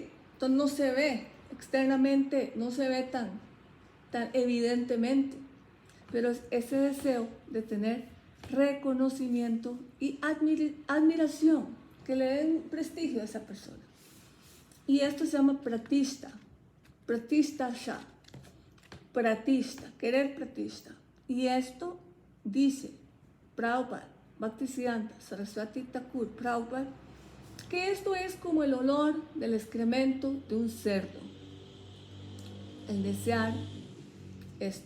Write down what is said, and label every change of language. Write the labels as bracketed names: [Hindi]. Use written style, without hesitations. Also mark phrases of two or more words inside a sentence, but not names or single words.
[Spanish] Entonces no se ve externamente, no se ve tan evidentemente, pero es ese deseo de tener reconocimiento y admiración, que le den prestigio a esa persona. Y esto se llama pratishta, pratishtha, pratishta, querer pratishta. Y esto dice Prabhupada, Bhaktisiddhanta Saraswati Thakur Prabhupada, que esto es como el olor del excremento de un cerdo, el desear esto.